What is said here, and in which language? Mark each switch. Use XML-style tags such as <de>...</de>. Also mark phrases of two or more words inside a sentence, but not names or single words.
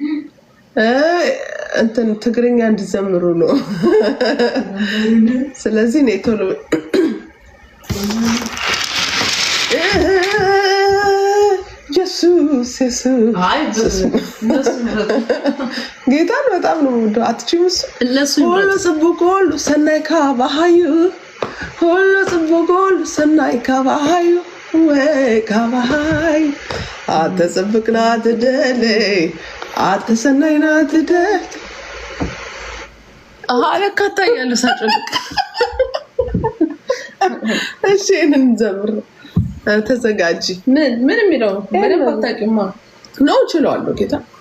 <am>እንትን ትግርኛ እንድዘምሩ ነው። ስለዚህ ነው ቶሎ ኢየሱስ ጌታን በጣም ነው የምወደው። አትችይም እሱ</am> <ti>ሁሉ ጽቡቅ ሁሉ ሰናይ ካባሃዩ ሁሉ ጽቡቅ ሁሉ ሰናይ ካባሃዩ ወይ ካባሃዩ አተ ጽቡቅ ናት ደሌ አተ ሰናይ ናት ደሌ</ti> <am>ለካ ታያለሁ ሳጭልቅ። እሺ እንዘምር። ተዘጋጂ። ምን የሚለው በደንብ አታውቂውማ ነው። እችላለሁ ጌታ</am>